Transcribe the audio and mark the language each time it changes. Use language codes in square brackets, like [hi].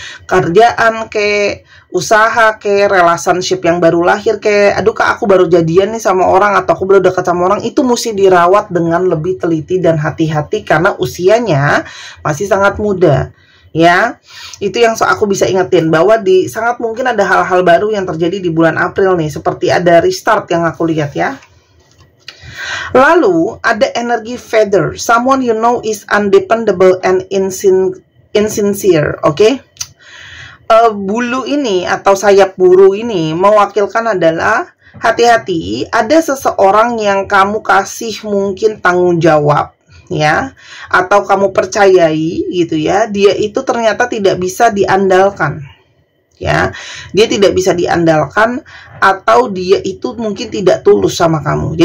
[id] Kerjaan kayak usaha kayak relationship yang baru lahir kayak, aduh kak aku baru jadian nih sama orang, atau aku baru dekat sama orang, itu mesti dirawat dengan lebih teliti dan hati-hati karena usianya masih sangat muda. Ya, itu yang aku bisa ingetin, bahwa sangat mungkin ada hal-hal baru yang terjadi di bulan April nih, seperti ada restart yang aku lihat ya. Lalu ada energi [en] feather, someone you know is undependable and insincere, oke? [id] Bulu ini atau sayap burung ini mewakilkan adalah hati-hati, ada seseorang yang kamu kasih mungkin tanggung jawab ya, atau kamu percayai gitu ya, dia itu ternyata tidak bisa diandalkan ya, dia tidak bisa diandalkan, atau dia itu mungkin tidak tulus sama kamu.